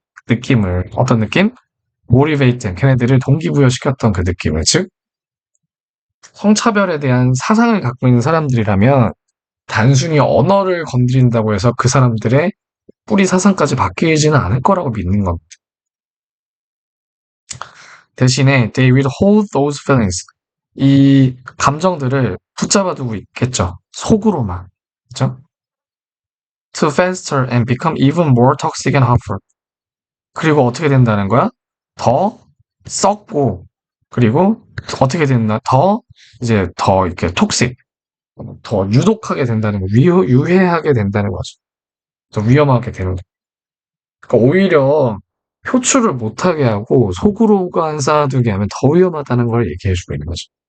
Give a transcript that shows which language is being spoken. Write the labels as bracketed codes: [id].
[ko] 느낌을 어떤 느낌? motivate 걔네들을 동기부여시켰던 그 느낌을 즉 성차별에 대한 사상을 갖고 있는 사람들이라면 단순히 언어를 건드린다고 해서 그 사람들의 뿌리 사상까지 바뀌지는 않을 거라고 믿는 겁니다. [en] 대신에 they will hold those feelings [ko] 이 감정들을 붙잡아 두고 있겠죠. 속으로만. 그죠? [en] To fester and become even more toxic and harmful. [ko] 그리고 어떻게 된다는 거야? 더 썩고 그리고 어떻게 된다? 더 이제 더 이렇게 톡식, 더 유독하게 된다는 거, 유해하게 된다는 거죠. 더 위험하게 되는 거. 그러니까 오히려 표출을 못하게 하고 속으로만 쌓아두게 하면 더 위험하다는 걸 얘기해주고 있는 거죠.